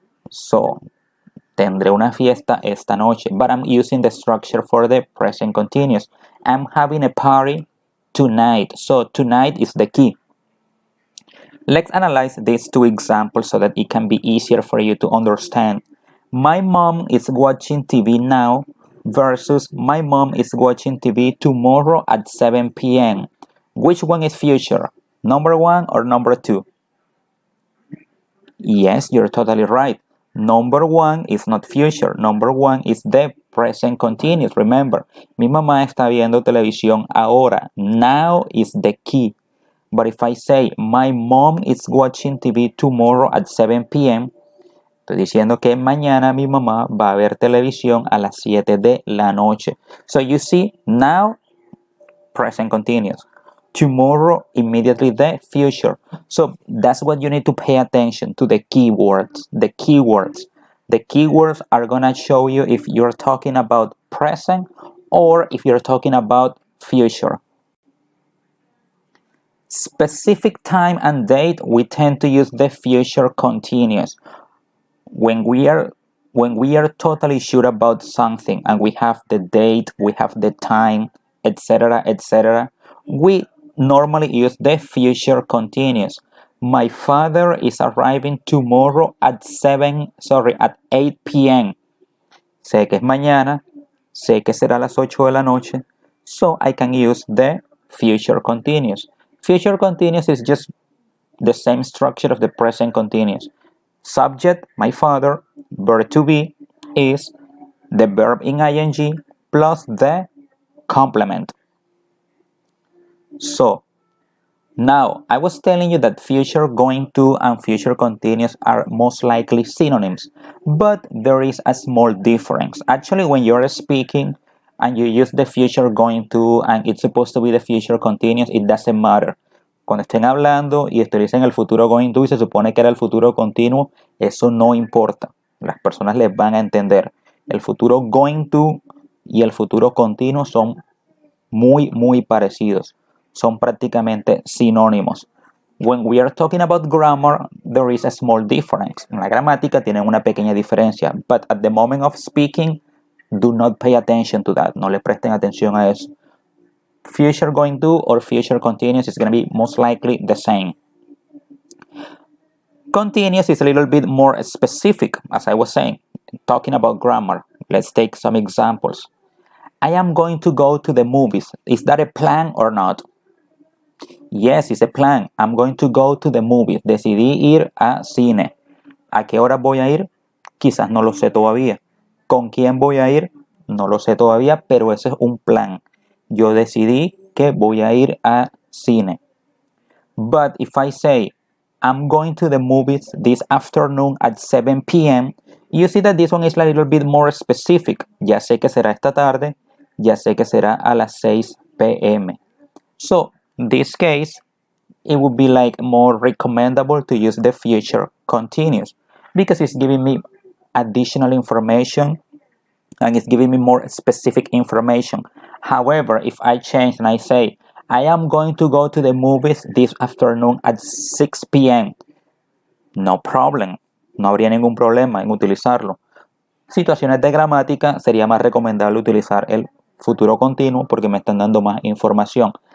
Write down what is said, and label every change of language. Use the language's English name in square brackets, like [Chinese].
[Spanish] So, tendré una fiesta esta noche. [English] But I'm using the structure for the present continuous. I'm having a party tonight. So, tonight is the key. Let's analyze these two examples so that it can be easier for you to understand. My mom is watching TV now versus my mom is watching TV tomorrow at 7 p.m. Which one is future? Number one or number two? Yes, you're totally right. Number one is not future. Number one is the present continuous. [Spanish] Remember, mi mamá está viendo televisión ahora. [English] Now is the key. But if I say my mom is watching TV tomorrow at 7 p.m., [Spanish] estoy diciendo que mañana mi mamá va a ver televisión a las 7 de la noche. [English] So you see, now, present continuous. Tomorrow, immediately the future. So that's what you need to pay attention to, the keywords. The keywords. The keywords are going to show you if you're talking about present or if you're talking about future. Specific time and date, we tend to use the future continuous. When we are totally sure about something and we have the date, we have the time, etc., we normally use the future continuous. My father is arriving tomorrow at 8 p.m. [Spanish] Sé que es mañana, sé que será a las 8 de la noche, [English] so I can use the future continuous. Future continuous is just the same structure of the present continuous. Subject, my father, verb to be is the verb in ing plus the complement. So, now I was telling you that future going to and future continuous are most likely synonyms, but there is a small difference. Actually, when you're speaking and you use the future going to and it's supposed to be the future continuous, it doesn't matter. [Spanish] Cuando estén hablando y utilicen el futuro going to y se supone que era el futuro continuo, eso no importa. Las personas les van a entender. El futuro going to y el futuro continuo son muy parecidos. Son prácticamente sinónimos. [English] When we are talking about grammar, there is a small difference. [Spanish] En la gramática tienen una pequeña diferencia, [English] but at the moment of speaking, do not pay attention to that. [Spanish] No le presten atención a eso. [English] Future going to or future continuous is going to be most likely the same. Continuous is a little bit more specific, as I was saying, talking about grammar. Let's take some examples. I am going to go to the movies. Is that a plan or not? Yes, it's a plan. I'm going to go to the movies. [Spanish] Decidí ir a cine. ¿A qué hora voy a ir? Quizás no lo sé todavía. ¿Con quién voy a ir? No lo sé todavía, pero ese es un plan. Yo decidí que voy a ir a cine. [English] But if I say, I'm going to the movies this afternoon at 7 p.m., you see that this one is a little bit more specific. [Spanish] Ya sé que será esta tarde, ya sé que será a las 6 p.m. [English] So, in this case, it would be like more recommendable to use the future continuous because it's giving me additional information and it's giving me more specific information. However, if I change and I say, I am going to go to the movies this afternoon at 6 p.m., no problem. [Spanish] No habría ningún problema en utilizarlo. Situaciones de gramática sería más recomendable utilizar el futuro continuo porque me están dando más información.